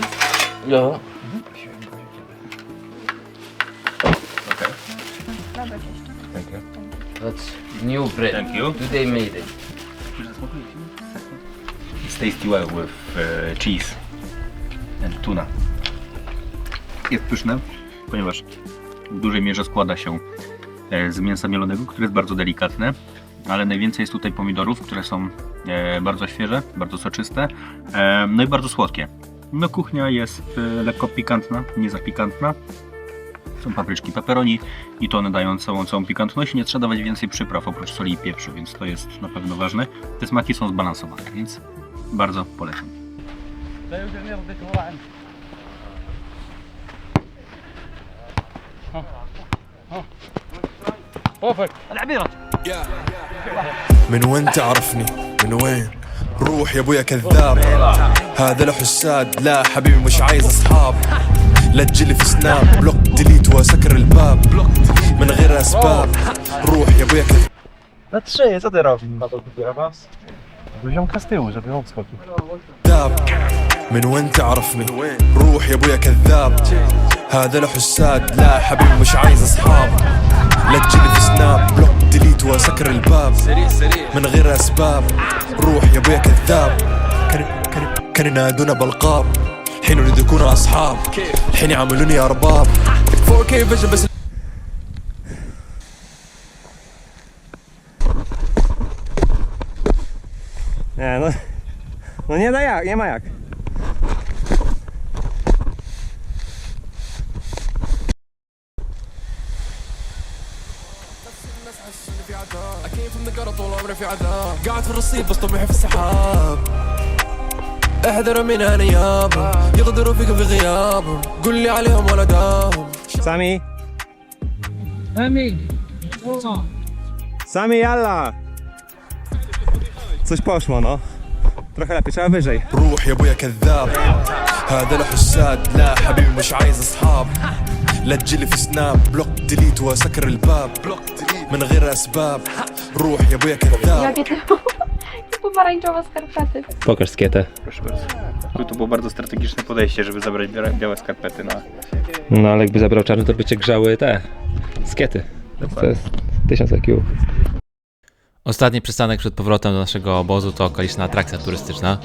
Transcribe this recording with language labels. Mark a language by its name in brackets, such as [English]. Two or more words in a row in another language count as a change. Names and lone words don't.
[English] Yeah. Okay. Thank you. That's new bread. Thank you. Today made it. It's tasty well with cheese and tuna. [Polish] Jest pyszne, ponieważ w dużej mierze składa się z mięsa mielonego, które jest bardzo delikatne, ale najwięcej jest tutaj pomidorów, które są bardzo świeże, bardzo soczyste, no i bardzo słodkie. No kuchnia jest lekko pikantna, nie za pikantna. Są papryczki, pepperoni i to one dają całą pikantność. Nie trzeba dawać więcej przypraw oprócz soli i pieprzu, więc to jest na pewno ważne. Te smaki są zbalansowane, więc bardzo polecam. [Arabic] من وين تعرفني؟ من وين؟ روح يا ابويا كذاب، هذا له حساد، لا حبيبي مش عايز اصحاب، لا تجيلي في سناب، [English] block delete [Arabic] واسكر الباب من غير اسباب، روح يا ابويا كذاب. [Polish] Na 3, co ty robisz? Poziomka z tyłu, żeby on schodził. [Arabic] من وين تعرفني؟ روح يا ابويا كذاب، هذا له حساد، لا حبيبي مش عايز اصحاب، لا تجيلي في سناب، [English] block delete [Arabic] واسكر الباب من غير اسباب، روح يا ابويا كذاب. كانوا ينادونا بالقاب، حين يريدوا يكونوا اصحاب، حين يعاملوني ارباب. [English] 4K vision بس. [Polish] Nie, no nie da jak, nie ma jak. [Arabic] أكيد من القرى طول عمري في عذاب، قاعد في الرصيف بس طموحي في السحاب، احذروا من أنا يابا، يغدروا فيك في غيابهم، قول لي عليهم ولا داهم. Sami! Sami, jalla! [Polish] Coś poszło, no. Trochę lepiej, trzeba wyżej. [Arabic] روح يا ابويا كذاب، هذا له حساد، لا حبيبي مش عايز اصحاب، لا تجيلي في سناب، [English] block delete [Arabic] واسكر الباب من غير اسباب، روح يا ابويا كذاب. [Polish] Jakie to pomarańczowe skarpety. Pokaż skietę. Proszę bardzo. To było bardzo strategiczne podejście, żeby zabrać białe skarpety na... No ale jakby zabrał czarny, to by cię grzały te skiety. To jest 1000 IQ. Ostatni przystanek przed powrotem do naszego obozu to okoliczna atrakcja turystyczna.